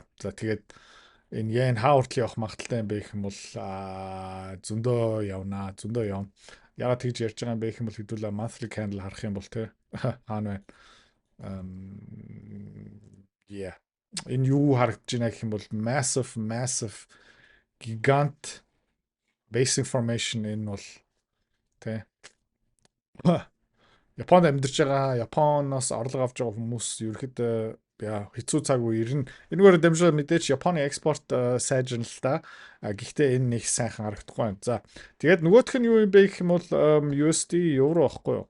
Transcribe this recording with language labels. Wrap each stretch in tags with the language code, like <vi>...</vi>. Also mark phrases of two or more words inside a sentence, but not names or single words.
<mn>За тэгээд энэ yen хаа хүртэл явах магадaltaй юм бэ гэх юм бол зөндөө явна. Яагаад тэгж ярьж байгаа юм бэ гэх юм бол хэдүүлээ</mn> <en>monthly candle</en> <mn>харах юм бол хаана байна. Энэ юу харагдаж байна гэх юм бол</mn> <en>massive gigant basic formation</en> <mn>энэ бол Японд амьдарч байгаа, Японоос орлого авч байгаа хүмүүс ерөөхдөө хэцүү цаг үе ирнэ. Энэгээр дамжуулаад мэдээж Японы экспорт сайжирна л та. Гэхдээ энэ нэг сайхан харагдахгүй байна. За тэгээд нөгөөх нь юу юм бэ гэх юм бол USD евро байхгүй юу?</mn>